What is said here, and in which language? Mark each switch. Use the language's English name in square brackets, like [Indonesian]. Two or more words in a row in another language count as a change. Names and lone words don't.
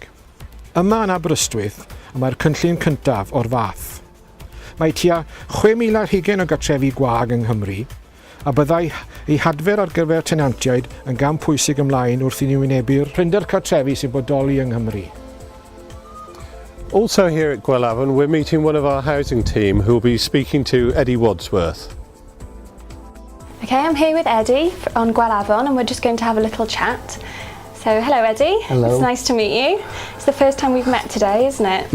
[Welsh] Yma yn Aberystwyth, mae'r cynllun cyntaf o'r fath. Mae tua 6,020 o gartrefi gwag yng Nghymru, a byddai ei hadfer ar gyfer tenantiaid yn gam pwysig ymlaen wrth i ni wynebu'r prinder cartrefi sy'n bodoli yng Nghymru. [English] Also here at Gwelafon, we're meeting one of our housing team who will be speaking to Eddie Wadsworth. Okay, I'm here with Eddie on Gwelafon and we're just going to have a little chat. So, hello Eddie. Hello. It's nice to meet you. It's the first time we've met today, isn't it?